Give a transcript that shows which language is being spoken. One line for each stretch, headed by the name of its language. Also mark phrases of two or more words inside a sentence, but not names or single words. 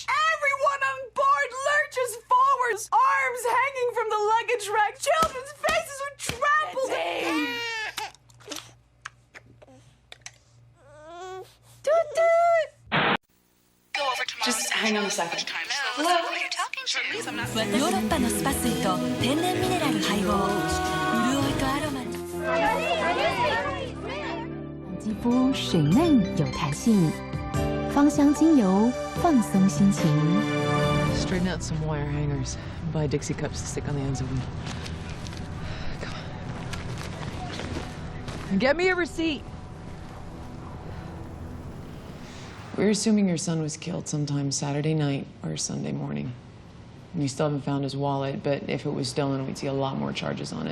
English: Everyone on board lurches forwards, arms hanging from the luggage rack. Children's faces are trampled. Just hang on a second.
Japanese: ヨーロッパのスパ水と天然ミネラル配合潤いとアロマ
Chinese: 肌肤水嫩有弹性，芳香精油放松心情。
English: Straighten out some wire hangers. Buy Dixie cups to stick on the ends of them. Come on. Get me a receipt. We're assuming your son was killed sometime Saturday night or Sunday morning. We still haven't found his wallet, but if it was stolen, we'd see a lot more charges on it.